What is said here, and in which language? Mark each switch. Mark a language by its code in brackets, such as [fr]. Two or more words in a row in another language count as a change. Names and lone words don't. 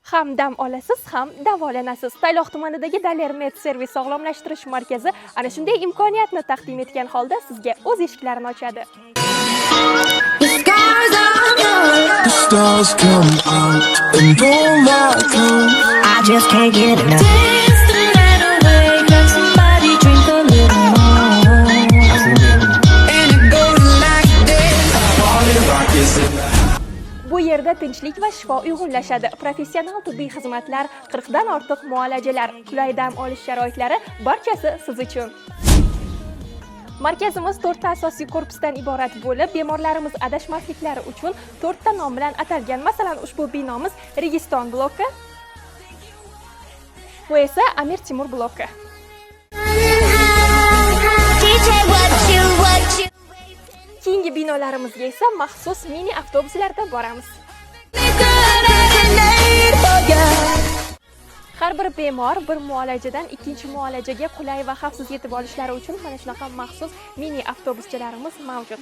[uz] ham dam olasiz, ham davolanasiz. Tayloq tumanidagi Daler Med Servis sog'lomlashtirish markazi ana shunday imkoniyatni taqdim etgan holda sizga o'z eshiklarini ochadi. [en] The stars come out and all night long. I just can't get enough. Dance the night away, let somebody drink a little more. And it goes like this. Party rock is in the [uz] Bu yerda tinchlik va shifo uyg'unlashadi. Professional tibbiy xizmatlar, 40 dan ortiq muolajalar, qulay dam olish sharoitlari barchasi siz uchun. Markazimiz 4 ta asosiy korpusdan iborat bo'lib, bemorlarimiz adashmasliklari uchun 4 ta nom bilan atalgan. Masalan, ushbu binomiz Registon bloki, bu esa Amir Temur bloki. [en] DJ, what you [uz] Keyingi binolarimizga esa maxsus mini avtobuslarda boramiz. Har bir bemor bir muolajadan ikkinchi muolajaga qulay va xavfsiz yetib olishlari uchun mana shunaqa maxsus mini avtobuschalarimiz mavjud.